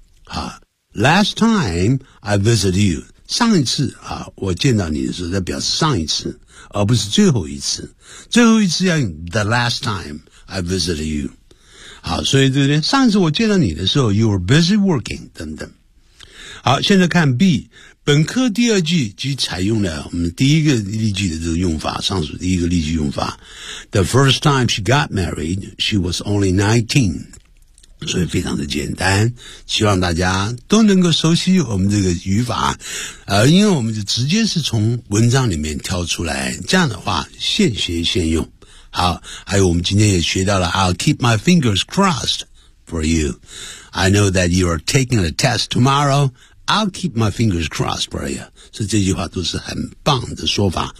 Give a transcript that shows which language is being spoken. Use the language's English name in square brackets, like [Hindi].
[Chinese] 好 [English] last time I visited you, [Chinese] 上一次啊，我见到你的时候在表示上一次而不是最后一次，最后一次要用 [English] the last timeI visited you. [Chinese] 好，所以这边上次我见到你的时候 , [English] you were busy working, [Chinese] 等等。好，现在看 B, 本课第二句即采用了我们第一个例句的这个用法，上述第一个例句用法。 [English] The first time she got married, she was only 19. [Chinese] 所以非常的简单，希望大家都能够熟悉我们这个语法，因为我们就直接是从文章里面挑出来，这样的话现学现用。好，还有我们今天也学到了 [English] I'll keep my fingers crossed for you. I know that you are taking a test tomorrow. I'll keep my fingers crossed for you. [Chinese] 所以这句话都是很棒的说法。